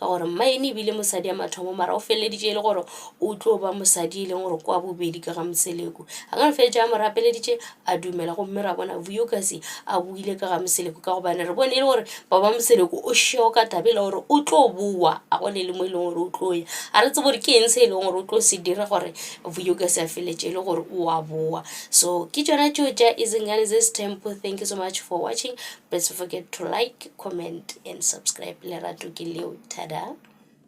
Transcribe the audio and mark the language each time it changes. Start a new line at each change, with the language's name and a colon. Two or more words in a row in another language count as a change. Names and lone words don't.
Northern Sotho: gore Mmaene ebile mosadi ya mathomo mara o feleditše e le gore o tlo ba mosadi e leng gore kwa bobedi ka ga Moseleku a ngano feletša a mo rapeleditše a dumela gomme ra bona Vuyokas a buile ka ga Moseleku ka gobane re bone e le gore baba Moseleku o šeo ka tabela gore o tlo boa a gone le mo e leng gore o tlo ya a re tse gore ke eng se e leng gore o tlo se dira gore Vuyokas a feletše e le gore o a boa so ke tšona tšeo tša Izingane Zesi Tempo.
English: Thank you so much for watching. Please don't forget to like, comment and subscribe.
Northern Sotho: Lerato ke leo. Tada.